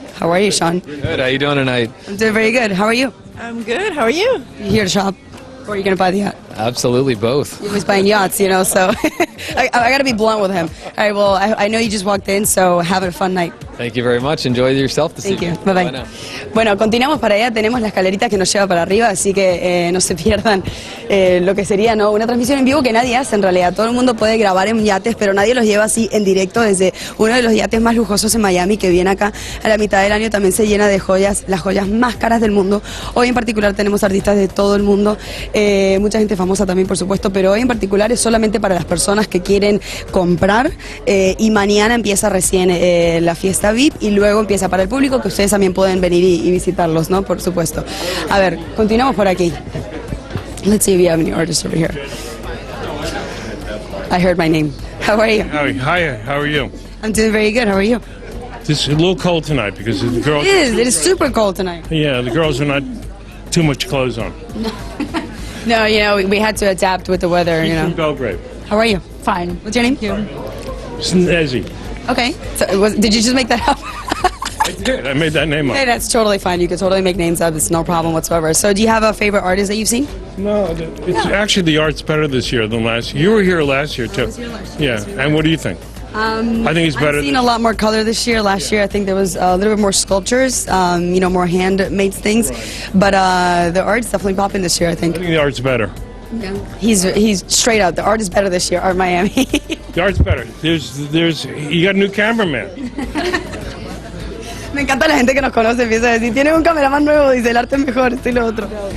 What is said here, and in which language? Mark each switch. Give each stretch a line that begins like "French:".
English: How are you, Sean? Good. How you doing tonight? I'm doing very good. How are you? I'm good. How are you? You here to shop? Or are you gonna buy the yacht? Absolutely both. He was buying yachts, you know, so I gotta be blunt with him. All right, well, I know you just walked in, so have a fun night. Thank you very much. Enjoy yourself this Thank you. evening. Bye bye. now.
Spanish: Bueno, continuamos para allá. Tenemos la escalerita que nos lleva para arriba, así que no se pierdan lo que sería, ¿no?, una transmisión en vivo que nadie hace en realidad. Todo el mundo puede grabar en yates, pero nadie los lleva así en directo desde uno de los yates más lujosos en Miami, que viene acá a la mitad del año. También se llena de joyas, las joyas más caras del mundo. Hoy en particular tenemos artistas de todo el mundo, mucha gente famosa también, por supuesto, pero hoy en particular es solamente para las personas que quieren comprar, y mañana empieza recién la fiesta VIP y luego empieza para el público, que ustedes también pueden venir y visitarlos, ¿no? Por supuesto. A ver, continuamos por aquí.
English: Let's see if you have any artists over here. I heard my name. How are you? Hi, how are you? I'm doing very good. How are you? It's a little cold tonight because the girls. It is super cold tonight. Yeah, the girls are not too much clothes on. No, you know, we had to adapt with the weather, you From Belgrade. How are you? Fine. What's your name? Snezzy. Okay. So did you just make that up? I did. I made that name up. Hey, that's totally fine. You could totally make names up. It's no problem whatsoever. So do you have a favorite artist that you've seen? No, it's actually the art's better this year than last year. You were here last year too. was here last year. Yeah, and what do you think? I think it's better. I've seen a lot more color this year. Last year, I think there was a little bit more sculptures, you know, more handmade things. But the art's definitely popping this year, I think. I think the art's better. Yeah. He's straight up. The art is better this year, Art Miami. The art's better. There's you got a new cameraman.
Spanish: Me encanta la gente que nos conoce, empieza a decir, tienes un cameraman nuevo, dice, el arte es mejor, esto y lo otro.